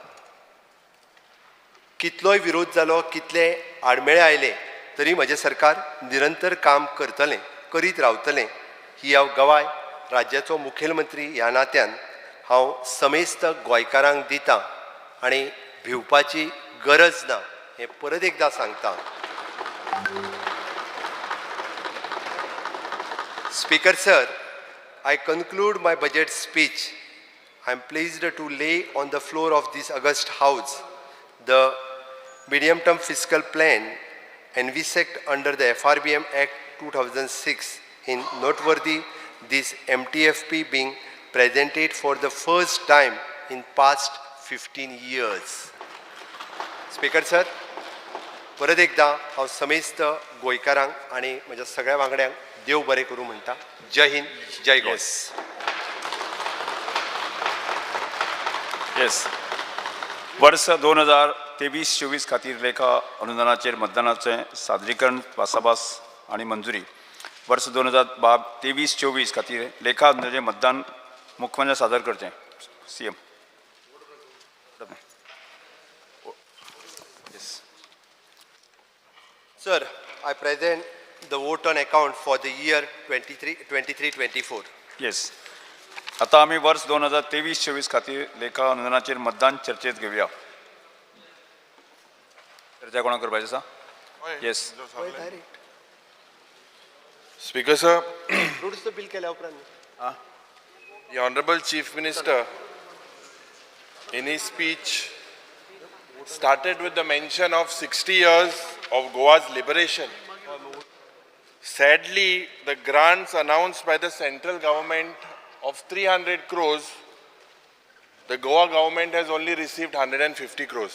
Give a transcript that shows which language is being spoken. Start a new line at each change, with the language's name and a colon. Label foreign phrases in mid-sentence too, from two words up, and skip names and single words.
Konkani: कितलोय विरोध जालो, कितले आडमेळे आयले तरी म्हजें सरकार निरंतर काम करतलें, करीत रावतलें ही हांव गवाय राज्याचो मुखेलमंत्री ह्या नात्यान हांव समेस्त गोंयकारांक दितां आनी भिवपाची गरज ना हें परत एकदां सांगता.
English: Speaker sir, I conclude my budget speech. I am pleased to lay on the floor of this august house the medium-term fiscal plan envisaged under the FRBM Act 2006 in noteworthy this MTFP being presented for the first time in past 15 years. Speaker sir,
Konkani: परत एकदा हांव समेस्त गोंयकारांक आनी म्हज्या सगळ्या वांगड्यांक देव बरें करूं म्हणटा. जय हिंद, जय गोंय. येस. वर्ष 2023-24 खातीर लेखा अनुदानाचेर मतदानाचें सादरीकरण भासाभास आनी मंजुरी. वर्ष 2023-24 खातीर लेखा अनुदानाचें मतदान मुख्यमंत्र्यान सादर करचें. CM.
English: Sir, I present the vote on account for the year 23-24.
Konkani: येस. आता आमी वर्ष 2023-24 खातीर लेखा अनुदानाचेर मतदान चर्चेत घेवया. चर्चा कोणा करपाची आसा? येस.
English: Speaker sir, Fruits bill
Konkani: केल्या उपरांत
English: the Honorable Chief Minister in his speech started with the mention of 60 years of Goa's liberation. Sadly, the grants announced by the central government of 300 crores, the Goa government has only received 150 crores.